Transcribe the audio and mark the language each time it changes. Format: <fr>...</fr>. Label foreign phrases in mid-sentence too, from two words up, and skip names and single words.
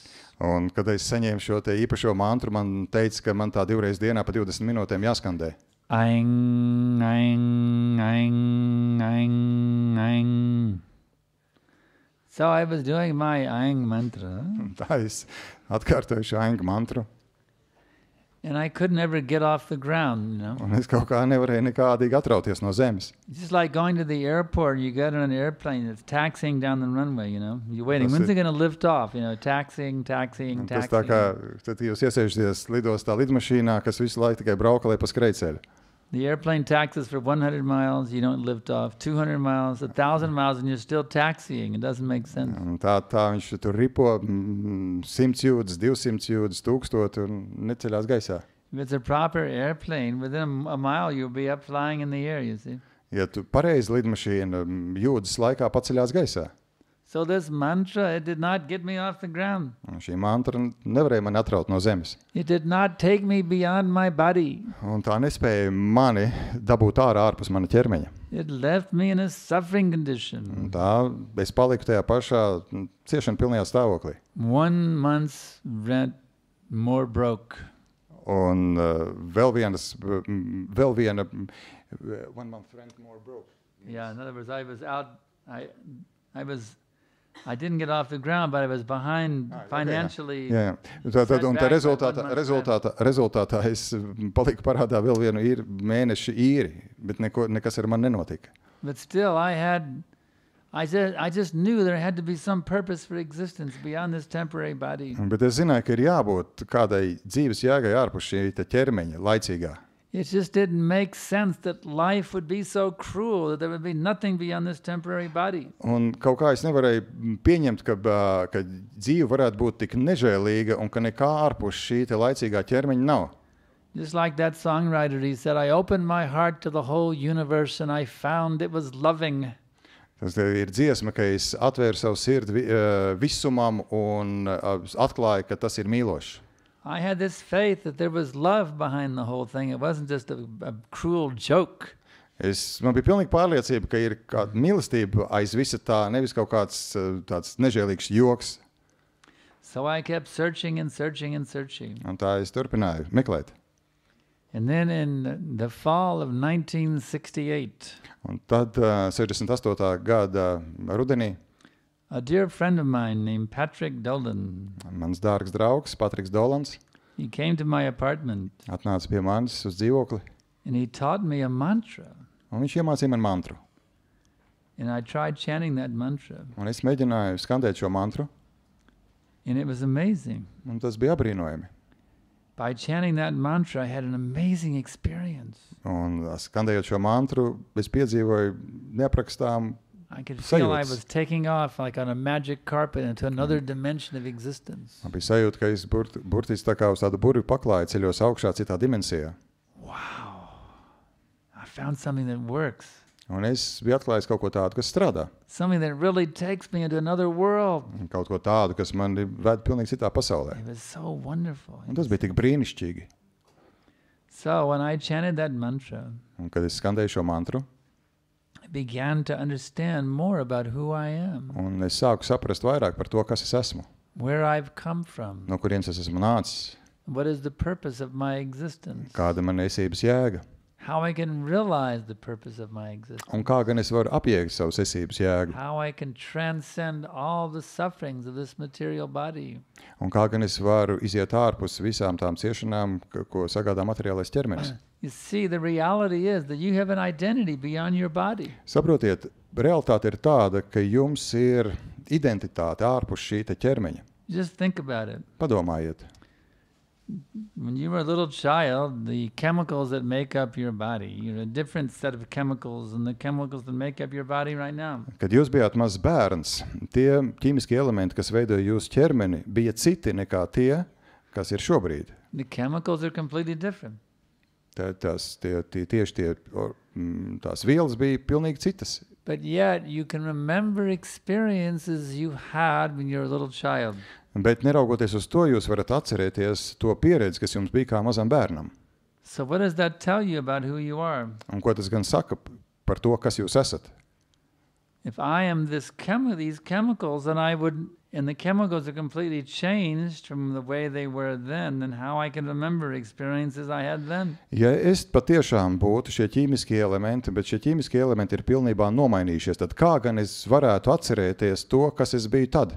<lv>Un, kad es saņēmu šo te īpašo mantru, man teica, ka man tā 2 reizes dienā pa 20 minūtēm jāskandē. Aing, aing, aing, aing, aing.</lv> <en>So I was doing my aing mantra,</en> <lv>Un tā es atkārtoju šo aingu mantru,</lv> <en>and I couldn't ever get off the ground, you know.</en> <lv>un es kaut kā nevarēju nekādīgi atrauties no zemes.</lv> <en>It's just like going to the airport. You get on an airplane that's taxiing down the runway, you know. You're waiting. That's When's it. it going to lift off? You know, taxiing, taxiing,</en> <lv>Un tas tā kā,</lv> <en>taxiing.</en> <lv>tad jūs iesēžaties lidostā lidmašīnā, kas visu laiku tikai brauka, lai pa skrejceļu.</lv> <en>The airplane taxis for 100 miles. You don't lift off. 200 miles, 1,000 miles, and you're still taxiing. It doesn't make sense.</en> <lv>Un tā viņš tur ripo 100 jūdzes, 200 jūdzes, 1000 un neceļās gaisā.</lv> <en>If it's a proper airplane, within a mile you'll be up flying in the air, you see.</en> <lv>Ja tu pareizi lidmašīna jūdzes laikā paceļās gaisā.</lv> <en>So this mantra, it did not get me off the ground.</en> <lv>Un šī mantra nevarēja mani atraut no zemes.</lv> <en>It did not take me beyond my body.</en> <lv>Un tā nespēja mani dabūt ārpus mana ķermeņa.</lv> <en>It left me in a suffering condition.</en> <lv>Un tā es paliku tajā pašā ciešana pilnajā stāvoklī.</lv> <en>1 month's rent more broke.</en> <lv>Un vēl viena</lv> <en>1 month rent more broke. Yeah, in other words, I was out, I didn't get off the ground, but I was behind financially.</en> <lv>Jā. Tad, un tā rezultātā es paliku parādā vēl vienu mēnešu īri, bet nekas ar mani nenotika.</lv> <en>But still, I just knew there had to be some purpose for existence beyond this temporary body.</en> <lv>Bet es zināju, ka ir jābūt kādai dzīves jēgai ārpus šī ķermeņa, laicīgā.</lv> <en>It just didn't make sense that life would be so cruel that there would be nothing beyond this temporary body.</en> <lv>Un kaut kā es nevarēju pieņemt, ka dzīve varētu būt tik nežēlīga un ka nekā ārpus šī laicīgā ķermeņa nav.</lv> <en>Just like that songwriter, he said, I opened my heart to the whole universe and I found it was loving.</en> <lv>Tas ir dziesma, ka es atvēru savu sirdi visumam un atklāju, ka tas ir mīlošs.</lv> <en>I had this faith that there was love behind the whole thing. It wasn't just a cruel joke.</en> <lv>Man bija pilnīgi pārliecība, ka ir kāda mīlestība aiz visa tā, nevis kaut kāds tāds nežēlīgs joks.</lv> <en>So I kept searching and searching and searching.</en> <lv>Un tā es turpināju meklēt.</lv> <en>And then in the fall of 1968,</en> <lv>Un tad 68. gada rudenī</lv> <en>a dear friend of mine named Patrick Dolan,</en> <lv>mans dārgs draugs Patriks Dolans</lv> <en>he came to my apartment</en> <lv>atnāca pie manis uz dzīvokli,</lv> <en>and he taught me a mantra.</en> <lv>un viņš iemācīja man mantru.</lv> <en>And I tried chanting that mantra.</en> <lv>Un es mēģināju skandēt šo mantru,</lv> <en>And it was amazing.</en> <lv>un tas bija apbrīnojami.</lv> <en>By chanting that mantra, I had an amazing experience.</en> <lv>Un skandējot šo mantru, es piedzīvoju neaprakstām</lv> <en>I could feel I</en> <lv>sajūtas.</lv> <en>was taking off like on a magic carpet into another dimension of existence.</en> <lv>Man bija sajūta, ka es burtiski tā kā uz tādu burvju paklāju ceļos augšā citā dimensijā.</lv> <en>Wow. I found something that works.</en> <lv>Un es biju atklājis kaut ko tādu, kas strādā.</lv> <en>Something that really takes me into another world.</en> <lv>Un kaut ko tādu, kas man ved pilnīgi citā pasaulē.</lv> <en>It was so wonderful.</en> <lv>Un tas bija tik brīnišķīgi.</lv> <en>So when I chanted that mantra,</en> <lv>Un kad es skandēju šo mantru,</lv> <en>I began to understand more about who I am,</en> <lv>un es sāku saprast vairāk par to, kas es esmu,</lv> <en>where I've come from,</en> <lv>no kurienes es esmu nācis,</lv> <en>what is the purpose of my existence,</en> <lv>kāda man esības jēga,</lv> <en>how I can realize the purpose of my existence,</en> <lv>un kā gan es varu apjēgt savas esības jēgu,</lv> <en>how I can transcend all the sufferings of this material body.</en> <lv>un kā gan es varu iziet ārpus visām tām ciešanām, ko sagādā materiālais ķermenis.</lv> <en>You see, the reality is that you have an identity beyond your body.</en> <lv>Saprotiet, realitāte ir tāda, ka jums ir identitāte ārpus šī te ķermeņa.</lv> <en>Just think about it.</en> <lv>Padomājiet.</lv> <en>When you were a little child, the chemicals that make up your body, you're a different set of chemicals than the chemicals that make up your body right now.</en> <lv>Kad jūs bijāt mazs bērns, tie ķīmiskie elementi, kas veidoja jūsu ķermeni, bija citi nekā tie, kas ir šobrīd.</lv> <en>The chemicals are completely different.</en> <lv>Tās vielas bija pilnīgi citas.</lv> <en>But yet you can remember experiences you had when you were a little child.</en> <lv>Bet neraugoties uz to, jūs varat atcerēties to pieredzi, kas jums bija kā mazam bērnam.</lv> <en>So what does that tell you about who you are?</en> <lv>Un ko tas gan saka par to, kas jūs esat?</lv> <en>If I am these chemicals, and the chemicals are completely changed from the way they were then how I can remember experiences I had then?</en> <lv>Ja es patiešām būtu šie ķīmiskie elementi, bet šie ķīmiskie elementi ir pilnībā nomainījušies, tad kā gan es varētu atcerēties to, kas es biju tad?</lv>